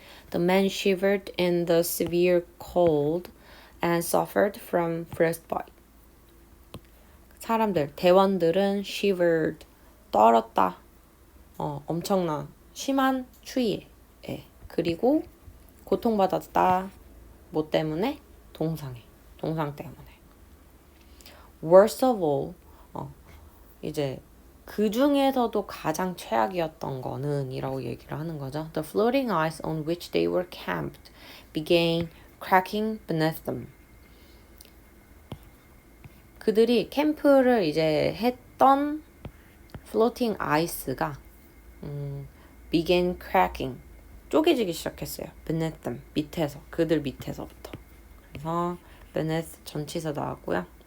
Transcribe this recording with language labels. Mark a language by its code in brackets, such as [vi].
[en] The men shivered in the severe cold and suffered from frostbite. [ko] 사람들, 대원들은 shivered, 떨었다. 엄청난 심한 추위에. 그리고 고통받았다. 뭐 때문에? 동상 때문에. [en] Worst of all, [ko] 이제 그 중에서도 가장 최악이었던 거는 이라고 얘기를 하는 거죠. [en] The floating ice on which they were camped began cracking beneath them. [ko] 그들이 캠프를 이제 했던 floating ice가 [en] began cracking, [ko] 쪼개지기 시작했어요. [en] beneath them, [ko] 밑에서, 그들 밑에서부터. 그래서 beneath 전치사 나왔고요.